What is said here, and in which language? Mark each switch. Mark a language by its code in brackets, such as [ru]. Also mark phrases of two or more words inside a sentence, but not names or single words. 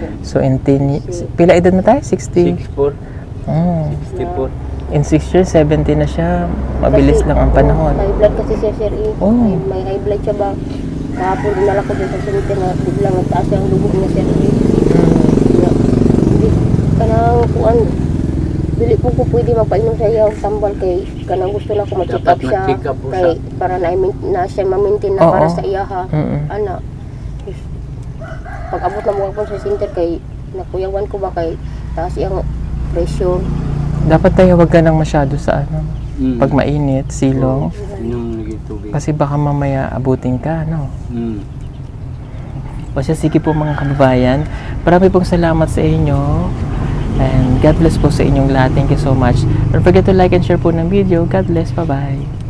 [ceb] So [en] in 10 years, [ceb] pila edad na tayo? 60? 64, Mm. 64. [en] In 6 years, [tl] 70 na siya. Mabilis Kasi, lang ang panahon. [en] High blood [tl] kasi siya, sir. Oh. May [en] high blood [tl] siya ba? Kahapon dinala ko dito sa sinite na biglang nagtaas yung dugo niya, sir. Mm. Hindi kanang kuan. [ceb] Dili po ko pwede magpainom sa iya og tambal kay kanang gusto na ko ma-check up Dapat siya ma-check up po kay para na siya ma-maintain na Oo. para sa iya ha. Mm-mm. Ana. Pag abot na mo ako sa center kay nakuyawan ko ba kay taas iyang pressure. [tl] Dapat tayo wag ka nang masyado sa pag mainit, silong. Inom lagi tubig. Kasi baka mamaya abutin ka, no? Mm. O siya, sige po mga kababayan. Marami pong salamat sa inyo. [en] And God bless [tl] po sa inyong lahat. [en] Thank you so much. Don't forget to like and share po ng video. God bless. Bye-bye.